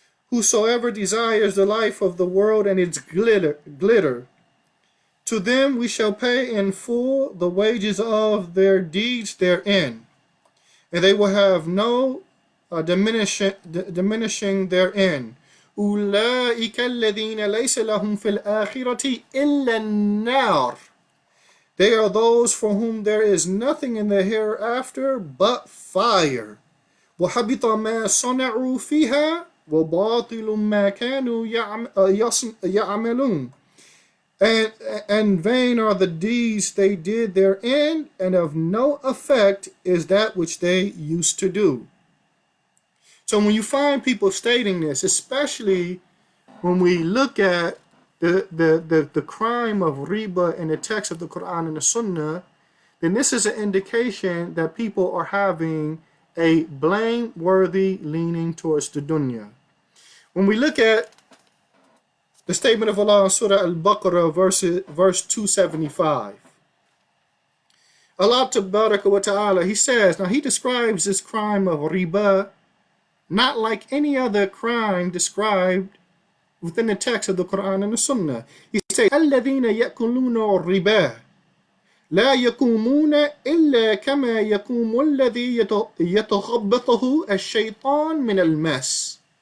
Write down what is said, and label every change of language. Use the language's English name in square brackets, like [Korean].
[English] Whosoever desires the life of the world and its glitter, to them we shall pay in full the wages of their deeds therein, and they will have no diminishing therein. [Arabic] أولئك الذين ليس لهم في الآخرة إلا النار. [English] They are those for whom there is nothing in the hereafter but fire. [Arabic] وحبط ما صنعوا فيها وباطل ما كانوا يعملون. [English] And vain are the deeds they did therein, and of no effect is that which they used to do. So when you find people stating this, especially when we look at the crime of riba in the text of the Quran and the Sunnah, then this is an indication that people are having a blameworthy leaning towards the dunya. When we look at the statement of Allah in Surah Al-Baqarah, verse 275, Allah Tabaraka wa Ta'ala, He says, now He describes this crime of riba not like any other crime described within the text of the Quran and the Sunnah. He says, [Arabic] الَّذِينَ يَأْكُلُونَ الرِّبَا لا يقومون إلا كما يقوم الذي يتخبطه الشيطان من المس.